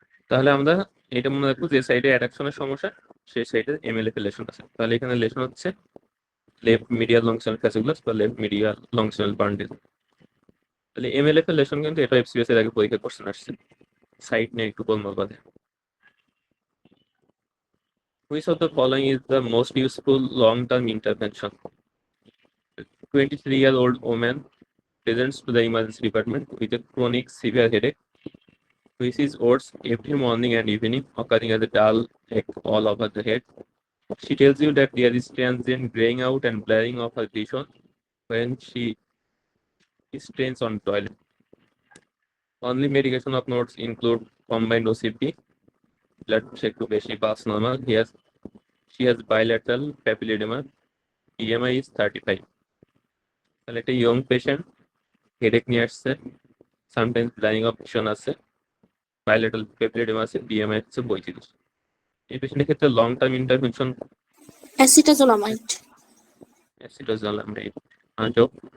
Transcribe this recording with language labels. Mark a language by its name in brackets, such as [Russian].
[Bangla] তাহলে আমরা এটা মনে রাখবো যে সাইডে অ্যাডাকশনের সমস্যা সেই সাইডে এমএলএফ লেশন আছে। তাহলে এখানে লেশন হচ্ছে লেফট মিডিয়াল লংজিটিউডিনাল ফ্যাসিকুলাস বা লেফট মিডিয়াল লংজিটিউডিনাল বান্ডিল। তাহলে এমএলএফ এর লেশন কিন্তু এটা এফসিএস এর আগে পরীক্ষা কোশ্চেন আসছে, সাইড নিয়ে একটু গোলমাল বাঁধে। [English] Which of the following is the most useful long-term intervention? 23-year-old woman presents to the emergency department with a chronic severe headache, which is worse every morning and evening, occurring as a dull ache all over the head. She tells you that there is transient graying out and blurring of her vision when she strains on toilet. Only medication of notes include combined OCP, blood pressure to beshi pulse normal. She has bilateral papilledema. BMI is 35. [Bangla] তাহলে একটা young patient, headache নিয়ে আসছে, sometimes ব্লাইং of vision আছে, বাইলেটাল পেপিলিডেমা আছে, BMI হচ্ছে 35। এই পেশেন্টের ক্ষেত্রে লং টার্ম ইন্টারভেনশন অ্যাসিটাজোলামাইড। অ্যাসিডোজালামাইড। আজব।